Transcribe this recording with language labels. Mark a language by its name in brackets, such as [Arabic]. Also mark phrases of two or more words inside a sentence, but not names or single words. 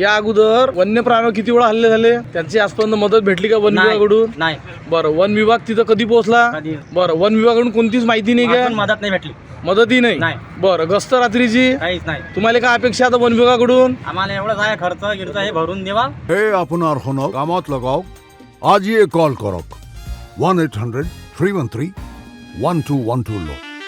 [Marathi] या अगोदर वन्य प्राणी किती वेळा हल्ले झाले, त्यांची आजपर्यंत मदत भेटली का वन विभागाकडून? नाही। बरं, वन विभाग तिथं कधी पोहोचला? बरं, वन विभागाकडून कोणतीच माहिती नाही का? मदत नाही भेटली, मदतही नाही। बरं, गस्त रात्रीची काहीच नाही। तुम्हाला काय अपेक्षा आता वन विभागाकडून? आम्हाला एवढंच आहे, खर्च गिरच हे भरून देवा। [Assamese] हे আপনার হন কামত লগাও আজই কল করক 1-800-313-1212 লো।